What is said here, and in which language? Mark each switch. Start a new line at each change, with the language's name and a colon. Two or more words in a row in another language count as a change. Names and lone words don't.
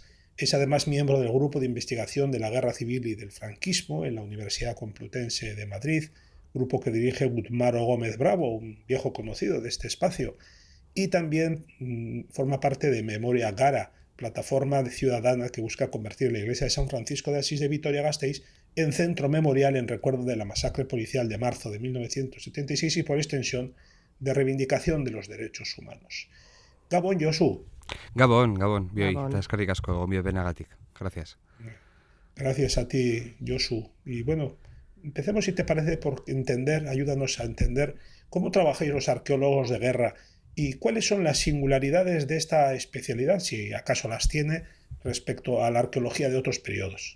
Spanish: Es además miembro del Grupo de Investigación de la Guerra Civil y del Franquismo en la Universidad Complutense de Madrid, grupo que dirige Gutmaro Gómez Bravo, un viejo conocido de este espacio, y también forma parte de Memoria Gara, plataforma ciudadana que busca convertir la iglesia de San Francisco de Asís de Vitoria-Gasteiz en centro memorial en recuerdo de la masacre policial de marzo de 1976 y por extensión de reivindicación de los derechos humanos.
Basque: Gabón, Josu. Gabón, bioi, eta eskerrik asko gonbio benagatik.
Spanish: Gracias. Gracias a ti, Josu. Y bueno, empecemos, si te parece, por ayúdanos a entender cómo trabajáis los arqueólogos de guerra y cuáles son las singularidades de esta especialidad, si acaso las tiene, respecto a la arqueología de otros periodos.